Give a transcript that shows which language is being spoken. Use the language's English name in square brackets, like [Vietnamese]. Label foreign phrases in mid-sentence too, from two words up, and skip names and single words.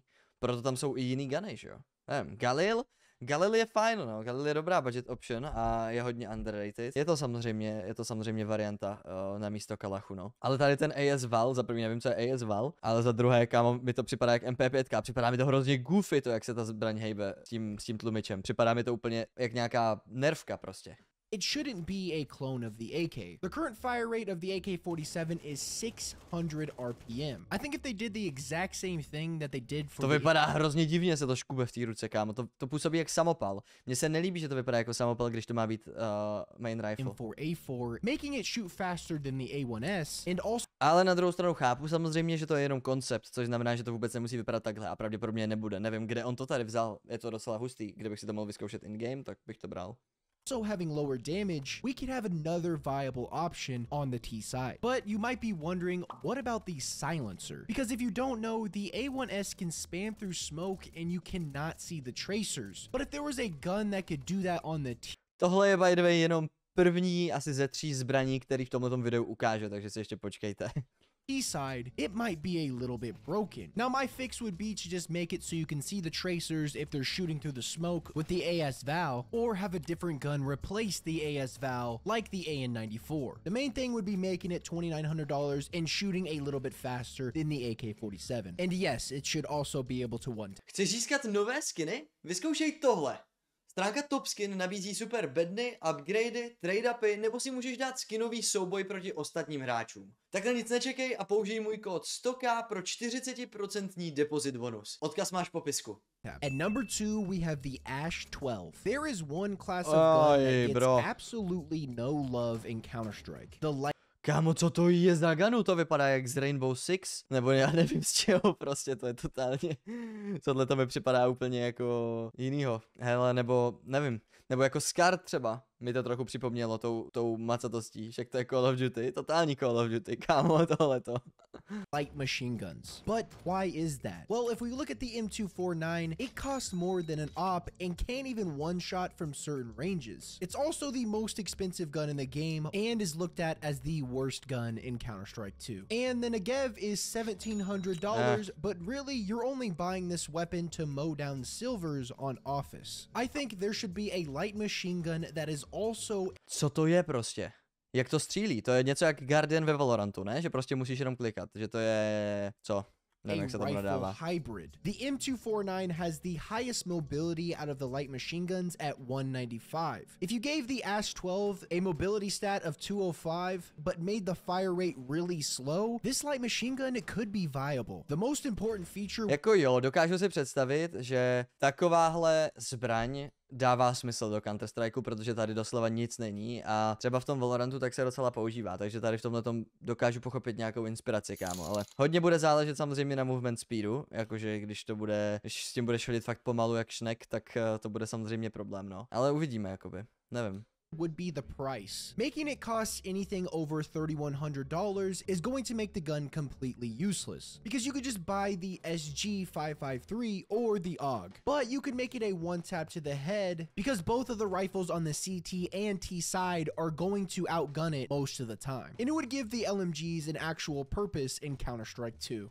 [Czech] Proto tam jsou i jiný guny, že jo? Nevím, Galil je fajn, no, Galil je dobrá [English] budget option [Czech] a je hodně underrated. Je to samozřejmě varianta na místo Kalachu, no. Ale tady ten AS Val, za první nevím, co je AS Val, ale za druhé, kámo, mi to připadá jak MP5, připadá mi to hrozně goofy, to jak se ta zbraň hejbe s tím tlumičem. Připadá mi to úplně jak nějaká nervka prostě. [English] It shouldn't be a clone of the AK. The current fire rate of the AK-47 is 600 RPM. I think if they did the exact same thing that they did for [Czech] To vypadá hrozně divně, se to škube v té ruce, kámo. To působí jak samopal. Mně se nelíbí, že to vypadá jako samopal, když to má být [English] main rifle. M4A4, making it shoot faster than the A1S and also. [Czech] Ale na druhou stranu chápu samozřejmě, že to je jenom koncept, což znamená, že to vůbec nemusí vypadat takhle a pravděpodobně nebude. Nevím, kde on to tady vzal. Je to docela hustý. Kdybych si to mohl vyzkoušet in-game, tak bych to bral. [English] Also having lower damage, we could have another viable option on the T side. But you might be wondering, what about the silencer? Because if you don't know, the A1S can spam through smoke and you cannot see the tracers. But if there was a gun that could do that on the T... [Czech] Tohle je [English] by the way [Czech] jenom první asi ze 3 zbraní, který v tomto videu ukáže, takže si ještě počkejte. [English] Side, it might be a little bit broken. Now my fix would be to just make it so you can see the tracers if they're shooting through the smoke with the AS Val, or have a different gun replace the AS Val like the AN94. The main thing would be making it $2,900 and shooting a little bit faster than the AK-47. And yes, it should also be able to one. [Czech] Chceš získat nové skiny? Vyzkoušej tohle. Stránka Top Skin nabízí super bedny, upgradey, trade-upy, nebo si můžeš dát skinový souboj proti ostatním hráčům. Takhle nic nečekej a použij můj kód 100K pro 40% depozit bonus. Odkaz máš v popisku. [English] At number 2, we have the Ash 12. There is one class of gun that gets absolutely no love in Counter-Strike. [Czech] Kámo, co to je za gunu? To vypadá jak z Rainbow Six? Nebo já nevím z čeho, prostě to je totálně... Tohle to mi připadá úplně jako jinýho. Hele, nebo nevím. Nebo jako Scar třeba. Mi to trochu připomnělo tou macatostí. Však to je Call of Duty. Totální Call of Duty, kámo, tohleto. [English] Light machine guns. But why is that? Well, if we look at the M249, it costs more than an op and can't even one-shot from certain ranges. It's also the most expensive gun in the game and is looked at as the worst gun in Counter-Strike 2. And the Negev is $1,700, but really you're only buying this weapon to mow down silvers on Office. I think there should be a light machine gun that is also... [Czech] Co to je prostě? Jak to střílí? To je něco jak Guardian ve Valorantu, ne? Že prostě musíš jenom klikat, že to je... Co? Nevím, jak se to nadává. Hybrid. [English] The M249 has the highest mobility out of the light machine guns at 195. If you gave the Ash 12 a mobility stat of 205, but made the fire rate really slow, this light machine gun could be viable. The most important feature... [Czech] Jako jo, dokážu si představit, že takováhle zbraň dává smysl do Counter-Strikeu, protože tady doslova nic není a třeba v tom Valorantu tak se docela používá, takže tady v tomhletom dokážu pochopit nějakou inspiraci, kámo, ale hodně bude záležet samozřejmě na [English] movement speedu, [Czech] jakože když s tím budeš chodit fakt pomalu jak šnek, tak to bude samozřejmě problém, no, ale uvidíme, jakoby, nevím. [English] Would be the price. Making it cost anything over $3,100 is going to make the gun completely useless, because you could just buy the SG553 or the AUG, but you could make it a one-tap to the head because both of the rifles on the CT and T side are going to outgun it most of the time, and it would give the LMGs an actual purpose in Counter-Strike 2.